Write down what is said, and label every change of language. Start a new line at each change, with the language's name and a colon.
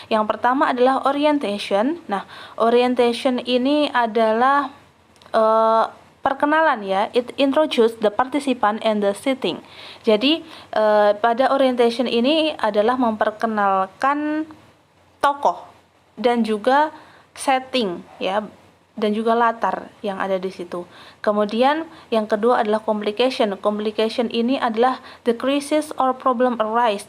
Indonesian: Yang pertama adalah orientation. Nah, orientation ini adalah perkenalan ya.
English: It introduce the participant and the setting.
Indonesian: Jadi pada orientation ini adalah memperkenalkan tokoh dan juga setting ya, dan juga latar yang ada di situ. Kemudian yang kedua adalah complication. Complication ini adalah
English: the crisis or problem arise.